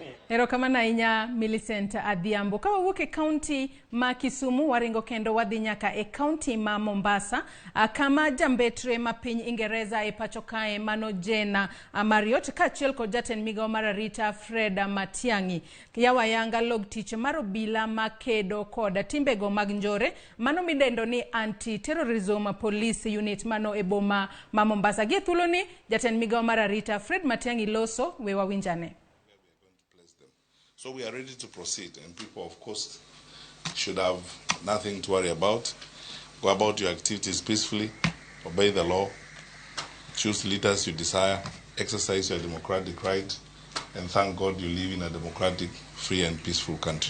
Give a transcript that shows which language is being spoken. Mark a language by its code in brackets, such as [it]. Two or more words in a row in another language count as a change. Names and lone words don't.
[luo] Erokamano ahinya Millicent Adhiambo. Ka wawuok e kaunti ma Kisumu waringo kendo wadhi nyaka e kaunti ma Mombasa kama jambetre ma piny Ingereza e pacho kae mano Jena Mariot kaachiel kod jatend migawo mar arita Fred Matiang'i yawayanga log tich mar obila makedo kod timbego mag njore mano midendo ni [en] anti-terrorism police unit [luo] mano e boma ma Mombasa. Gie thuolo ni jatend migawo mar arita Fred Matiang'i loso we wawinjane. [en] So we are ready to proceed, and people, of course, should have nothing to worry about. Go about your activities peacefully, obey the law, choose leaders you desire, exercise your democratic right, and thank God you live in a democratic, free, and peaceful country.